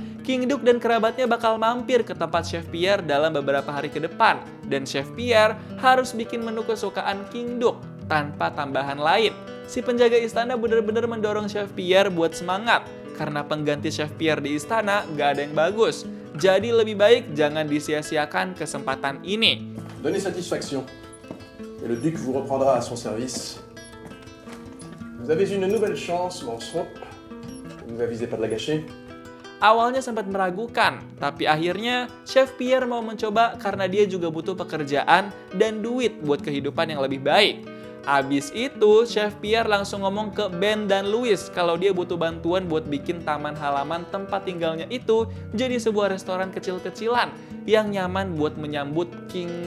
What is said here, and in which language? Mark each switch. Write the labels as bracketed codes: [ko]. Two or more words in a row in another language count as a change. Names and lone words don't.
[id] King Duke dan kerabatnya bakal mampir ke tempat Chef Pierre dalam beberapa hari ke depan, dan Chef Pierre harus bikin menu kesukaan King Duke tanpa tambahan lain. Si penjaga istana benar-benar mendorong Chef Pierre buat semangat, karena pengganti Chef Pierre di istana gak ada yang bagus. Jadi lebih baik jangan disia-siakan kesempatan ini. [fr] Donnez satisfaction, et le duc vous reprendra à son service. Vous avez une nouvelle chance, Manceron. Ne vous avisez pas de la gâcher. [id] Awalnya sempat meragukan, tapi akhirnya Chef Pierre mau mencoba karena dia juga butuh pekerjaan dan duit buat kehidupan yang lebih baik. Abis itu, Chef Pierre langsung ngomong ke Ben dan Louis kalau dia butuh bantuan buat bikin taman halaman tempat tinggalnya itu jadi sebuah restoran kecil-kecilan yang nyaman buat menyambut King Duke.